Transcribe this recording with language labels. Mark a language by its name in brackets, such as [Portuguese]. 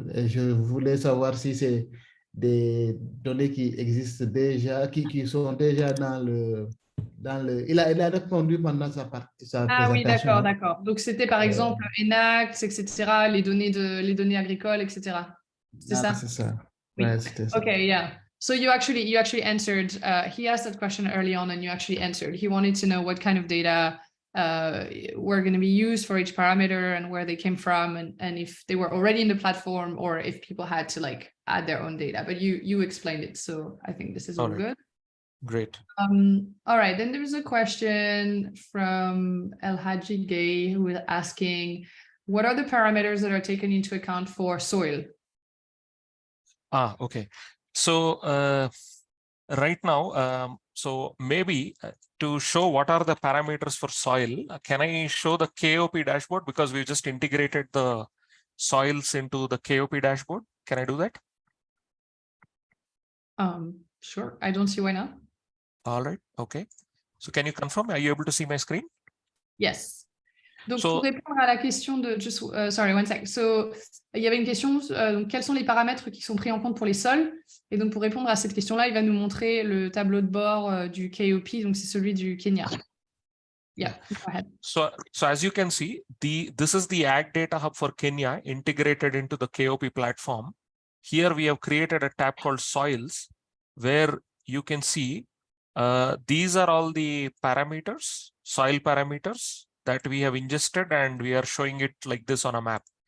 [French] Et je voulais savoir si c'est des données qui existent déjà, qui sont déjà dans le... Il a répondu pendant sa présentation. Ah oui, d'accord. Donc, c'était par exemple ANACIM, etc., les données agricoles, etc. C'est ça? C'est ça. Oui. Ouais, c'était ça. [English] Okay, yeah. So you actually answered, he asked that question early on and you actually answered. He wanted to know what kind of data were going to be used for each parameter and where they came from and if they were already in the platform or if people had to like add their own data. But you explained it, so I think this is all good. Great. All right, then there's a question from El-Hâdj who is asking, what are the parameters that are taken into account for soil? Okay. So right now, so maybe to show what are the parameters for soil, can I show the KOP dashboard because we just integrated the soils into the KOP dashboard? Can I do that? Sure, I don't see why not. All right, okay. So can you confirm? Are you able to see my screen? Yes. [French] Donc, pour répondre à la question de... [English] sorry, one sec. [French] So, il y avait une question, donc, quels sont les paramètres qui sont pris en compte pour les sols? Et donc, pour répondre à cette question-là, il va nous montrer le tableau de bord du KOP, donc c'est celui du Kenya. [English] Yeah, go ahead. So as you can see, this is the AgDataHub for Kenya integrated into the KOP platform. Here we have created a tab called Soils, where you can see these are all the parameters, soil parameters that we have ingested, and we are showing it like this on a map.